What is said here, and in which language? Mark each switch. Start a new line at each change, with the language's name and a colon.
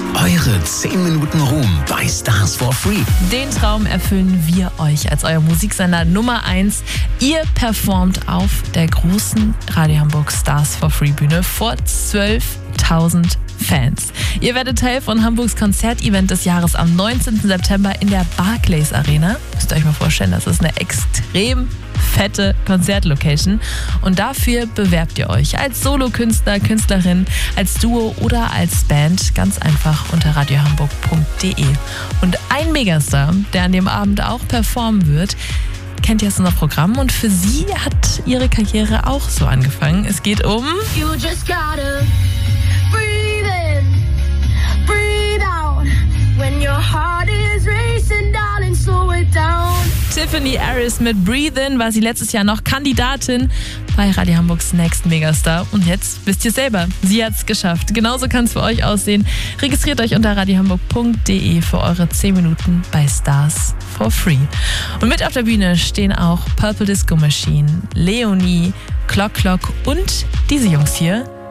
German: Eure 10 Minuten Ruhm bei Stars for Free. Den Traum erfüllen wir euch als euer Musiksender Nummer 1. Ihr performt auf der großen Radio Hamburg Stars for Free Bühne vor 12.000 Fans. Ihr werdet Teil von Hamburgs Konzertevent des Jahres am 19. September in der Barclays Arena. Müsst ihr euch mal vorstellen, das ist eine extrem fette Konzertlocation. Und dafür bewerbt ihr euch als Solokünstler, Künstlerin, als Duo oder als Band ganz einfach unter radiohamburg.de. Und ein Megastar, der an dem Abend auch performen wird, kennt ihr aus unser Programm und für sie hat ihre Karriere auch so angefangen. Es geht um...
English: You just gotta breathe in, breathe out. When your heart is racing, darling, slow it down.
German: Tiffany Harris mit Breathe In war sie letztes Jahr noch Kandidatin bei Radio Hamburgs Next Megastar. Und jetzt wisst ihr selber, sie hat es geschafft. Genauso kann es für euch aussehen. Registriert euch unter radiohamburg.de für eure 10 Minuten bei Stars for Free. Und mit auf der Bühne stehen auch Purple Disco Machine, Leonie, Clock Clock und diese Jungs hier.